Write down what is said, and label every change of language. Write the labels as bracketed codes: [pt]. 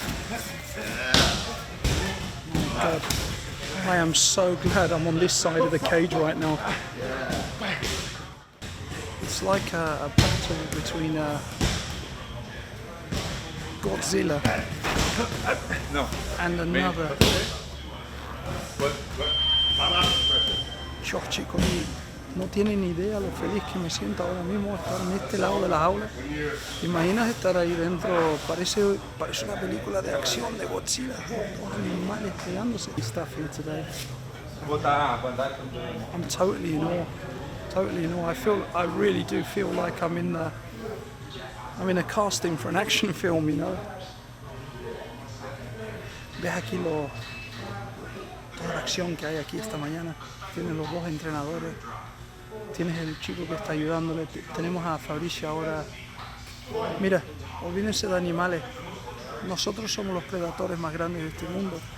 [en] God, I am so glad I'm on this side of the cage right now. It's like a battle between Godzilla and another. [es] Yo, chicos, no tienen ni idea lo feliz que me siento ahora mismo estar en este lado de la jaula. ¿Te imaginas estar ahí dentro? Parece una película de acción de Godzilla, todos animales pegándose. [en] Stuff here today. I'm totally in awe. Totally in awe. I really do feel like I'm in a casting for an action film, you know. [es] Ves aquí toda la acción que hay aquí esta mañana. Tienes los dos entrenadores, tienes el chico que está ayudándole, tenemos a Fabricio ahora. Mira, olvídense de animales, nosotros somos los predadores más grandes de este mundo.